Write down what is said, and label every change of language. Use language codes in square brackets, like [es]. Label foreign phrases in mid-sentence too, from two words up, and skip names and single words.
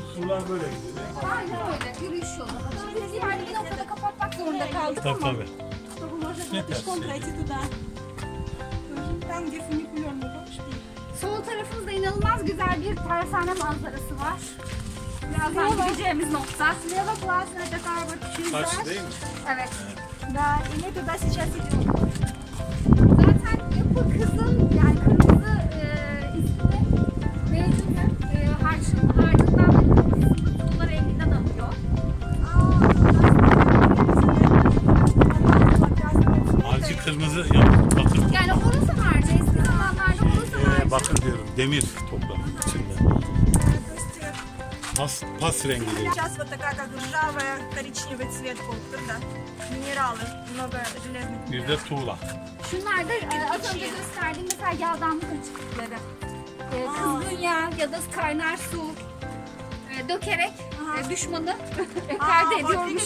[tr] yollar böyle gidiyor değil mi? Aynen öyle. Yürüyüş yolu. Şimdi biz yani bir noktada kapatmak zorunda kaldık Tabii ama. tabii. [ru] Чтобы можно было [tr] Yeter. [ru] пешком пройти туда. Там, где фуникулерный, помнишь? [tr] Sol tarafımızda inanılmaz güzel bir tersane manzarası var. Birazdan gideceğimiz nokta. [ru] Слева классная такая вот [tr] Karşı [ru] пейзаж. [tr] değil mi? Evet. [ru] Да, и мы туда сейчас идем. [tr] Zaten yapı kızıl, yani kırmızı ismi mevcut. Harcından ve kırmızı tuğla renginden alıyor. Harcı kırmızı yapıp bakın. Yani orası harcı. Eski zamanlarda orası harcı. Bakın diyorum demir toprağın içinde. Pas rengi değil. [ru] Сейчас вот такая как ржавая коричневый цвет контур, да. Минералы, много железных. [tr] Bir de tuğla. Şunlar da az önce gösterdiğim mesela yağdanlık açıklıkları. Kızgın yağ ya da kaynar su dökerek düşmanı perde [ru] Вот [tr] ediyormuşuz.